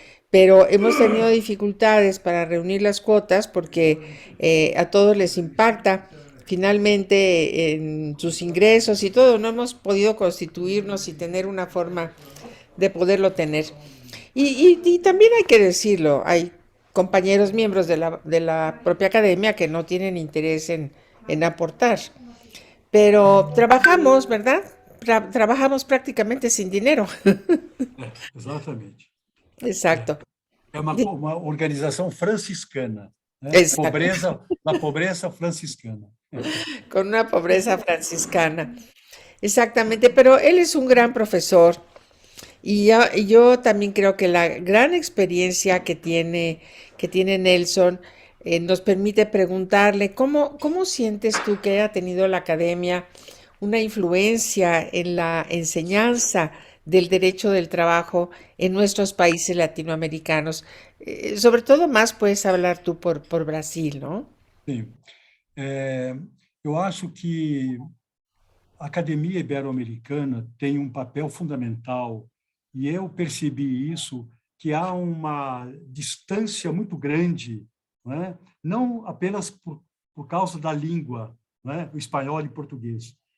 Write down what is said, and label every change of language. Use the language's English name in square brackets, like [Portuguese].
[Spanish] Pero hemos tenido dificultades para reunir las cuotas porque a todos les impacta finalmente en sus ingresos y todo. No hemos podido constituirnos y tener una forma de poderlo tener. Y también hay que decirlo, hay compañeros miembros de la propia academia que no tienen interés en aportar. Pero trabajamos, ¿verdad? Trabajamos prácticamente sin dinero. [Portuguese] Exatamente. [Spanish] Exacto. [Portuguese] É uma organização franciscana, né? [Spanish] La pobreza franciscana. Con una pobreza franciscana. Exactamente, pero él es un gran profesor. Y yo también creo que la gran experiencia que tiene Nelson nos permite preguntarle, ¿cómo sientes tú que haya tenido la academia una influencia en la enseñanza del derecho del trabajo en nuestros países latinoamericanos? Sobre todo más puedes hablar tú por Brasil, ¿no? [Portuguese] Sim. Eu acho que a Academia Ibero-Americana tem um papel fundamental e eu percebi isso, que há uma distância muito grande, não é? Não apenas por causa da língua, não é? O espanhol e português.